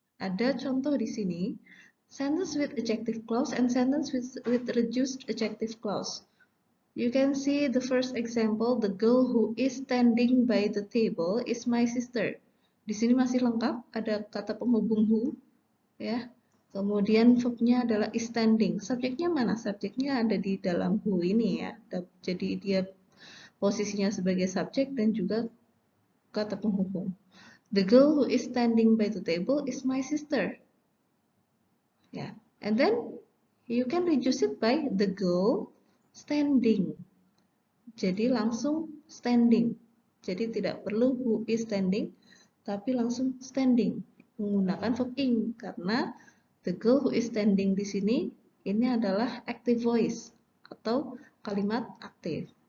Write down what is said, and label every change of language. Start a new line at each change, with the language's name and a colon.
Indonesian: Ada contoh di sini,
English: sentence with adjective clause
Indonesian: and sentence with reduced adjective clause.
English: You can see the first example, the girl who is standing by the table is my sister.
Indonesian: Di sini masih lengkap, ada kata penghubung who, ya. Kemudian verbnya adalah is standing. Subjeknya mana? Subjeknya ada di dalam who ini ya. Jadi dia posisinya sebagai subjek dan juga kata penghubung.
English: The girl who is standing by the table is my sister.
Indonesian: Ya.
English: And then You can reduce it by the girl standing.
Indonesian: Jadi langsung standing. Jadi tidak perlu who is standing, tapi langsung standing menggunakan verb ing karena
English: the girl who is standing
Indonesian: di sini ini adalah active voice atau kalimat aktif.